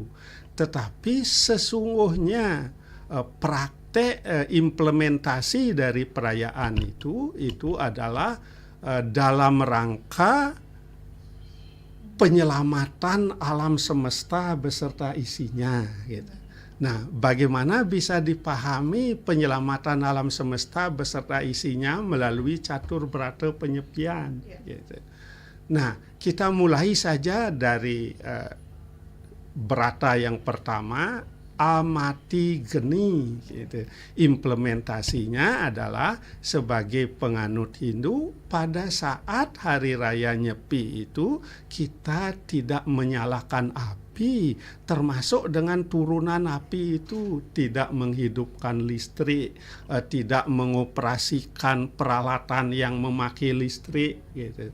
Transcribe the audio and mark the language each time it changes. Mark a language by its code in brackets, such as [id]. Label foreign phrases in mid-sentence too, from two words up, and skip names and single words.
[id] Tetapi sesungguhnya praktek implementasi dari perayaan itu adalah dalam rangka penyelamatan alam semesta beserta isinya gitu. Nah, bagaimana bisa dipahami penyelamatan alam semesta beserta isinya melalui catur berata penyepian? Gitu. Nah, kita mulai saja dari berata yang pertama, amati geni. Gitu. Implementasinya adalah sebagai penganut Hindu, pada saat Hari Raya Nyepi itu kita tidak menyalakan api, termasuk dengan turunan api itu tidak menghidupkan listrik, tidak mengoperasikan peralatan yang memakai listrik gitu.